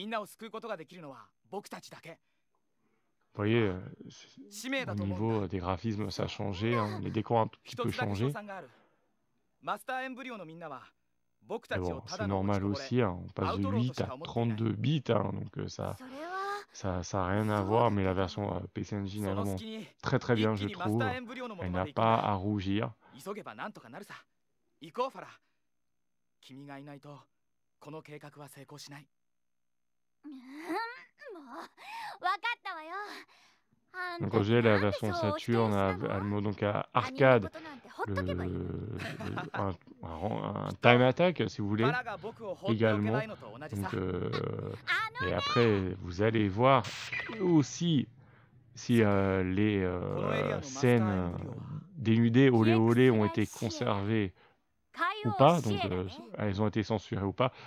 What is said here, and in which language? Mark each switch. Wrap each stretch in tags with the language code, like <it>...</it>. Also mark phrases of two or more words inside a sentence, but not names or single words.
<fr>Vous voyez, au niveau des graphismes, ça a changé, hein, les décors ont un tout petit peu changé. Mais bon, c'est normal aussi, hein, on passe de 8 à 32 bits, hein, donc ça a rien à voir, mais la version PC Engine est vraiment très très bien, je trouve. Elle n'a pas à rougir.</fr> <ja>急げばなんとかなるさ。行こうファラ。君がいないとこの計画は成功しない。もうわかったわよ。</ja> <fr>Donc quand j'ai la version Saturn, elle me donc à arcade, un</fr> <en>time attack</en> <fr>si vous voulez, également. Donc, et après, vous allez voir aussi si les scènes dénudées olé olé ont été conservées ou pas, donc elles ont été censurées ou pas.</fr>